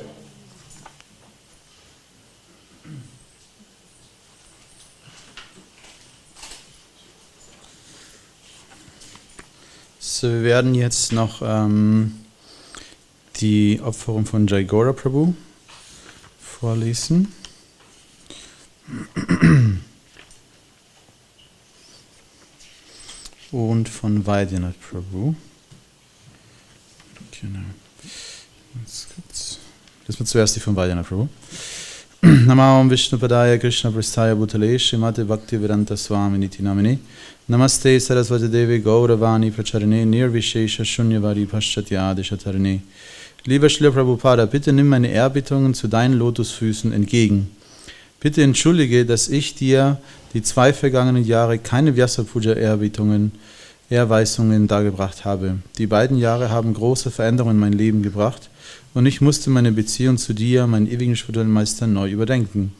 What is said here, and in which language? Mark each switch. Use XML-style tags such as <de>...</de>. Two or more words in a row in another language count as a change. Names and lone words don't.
<de>So, wir werden jetzt noch die Opferung von Jai Gaura Prabhu vorlesen. Und von Vaidyanath Prabhu. Genau. Das wird zuerst die von Vaidyanath Prabhu.</de> <sa>Namam Vishnupadaya Krishna Prasthaya Bhutale Srimate Bhaktivedanta Swami Niti Namini Namaste Saraswati Devi Gauravani Pracharine Nirvishesha Shunyavari Paschatya Shatarine.</sa> <de>Lieber Srila Prabhupada, bitte nimm meine Ehrbietungen zu deinen Lotusfüßen entgegen. Bitte entschuldige, dass ich dir die 2 vergangenen Jahre keine Vyasa Puja Ehrweisungen dargebracht habe. Die beiden Jahre haben große Veränderungen in mein Leben gebracht und ich musste meine Beziehung zu dir, meinen ewigen spirituellen Meister, neu überdenken.</de>